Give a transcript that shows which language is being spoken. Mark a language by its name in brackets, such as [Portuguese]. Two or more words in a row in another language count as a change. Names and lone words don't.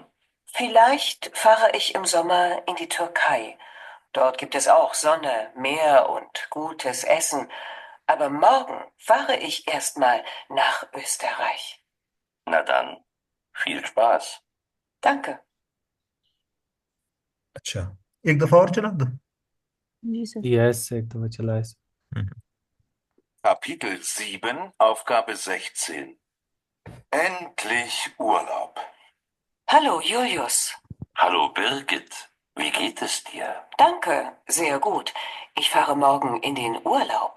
[German] Vielleicht fahre ich im Sommer in die Türkei. Dort gibt es auch Sonne, Meer und gutes Essen. Aber morgen fahre ich erstmal nach Österreich. Na dann, viel Spaß. Danke. [Hindi] अच्छा, एक दफा और चला दो। जी सर। यस, एक दफा चला है। [German] Kapitel 7, Aufgabe 16. Endlich Urlaub. Hallo, Julius. Hallo Birgit, wie geht es dir? Danke, sehr gut. Ich fahre morgen in den Urlaub.